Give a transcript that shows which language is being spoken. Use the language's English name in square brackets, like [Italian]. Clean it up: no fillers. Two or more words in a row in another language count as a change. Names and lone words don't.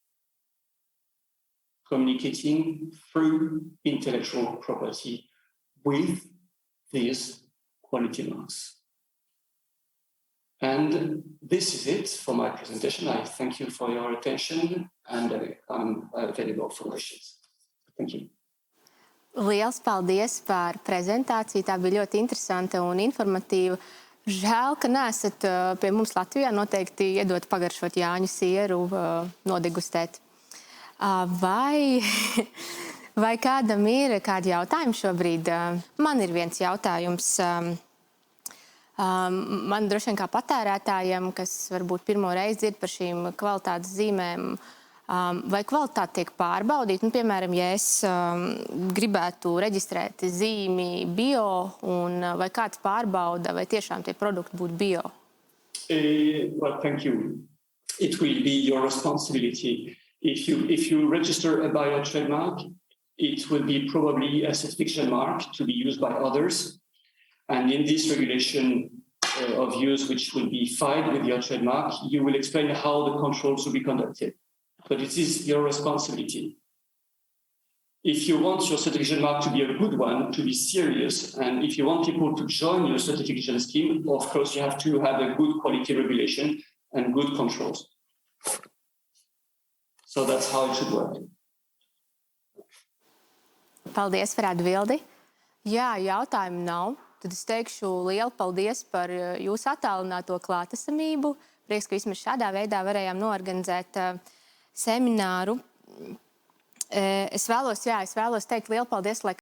[English] Communicating through intellectual property with these quality marks. And this is it for my presentation. I thank you for your attention, and I'm available for questions. Thank you. [Latvian] Liels paldies par prezentāciju. Tā bija ļoti interesanta un informatīva. Žēl, ka neesat pie mums Latvijā. Noteikti iedot pagaršot Jāņu sieru, nodegustēt. Vai kādam ir kādi jautājumi šobrīd? Man ir viens jautājums. Man droši vien kā patērētājiem, kas varbūt pirmo reizi dzird par šīm kvalitātes zīmēm, vai kvalitāte tiek pārbaudīta? Piemēram, ja es gribētu reģistrēt zīmi bio, un vai kāds pārbauda, vai tiešām tie produkti būtu bio? [English] Well, thank you. It will be your responsibility. If you register a bio trademark, it will be probably a certification mark to be used by others. And in this regulation of use, which will be filed with your trademark, you will explain how the controls will be conducted. But it is your responsibility. If you want your certification mark to be a good one, to be serious, and if you want people to join your certification scheme, of course, you have to have a good quality regulation and good controls. So that's how it should work. [Latvian] Paldies par atbildi. Jā, jautājumu nav. Tad es teikšu lielu paldies par jūsu attālināto klātesamību. Prieks, ka vismaz šādā veidā varējām noorganizēt semināru. Es vēlos teikt lielu paldies,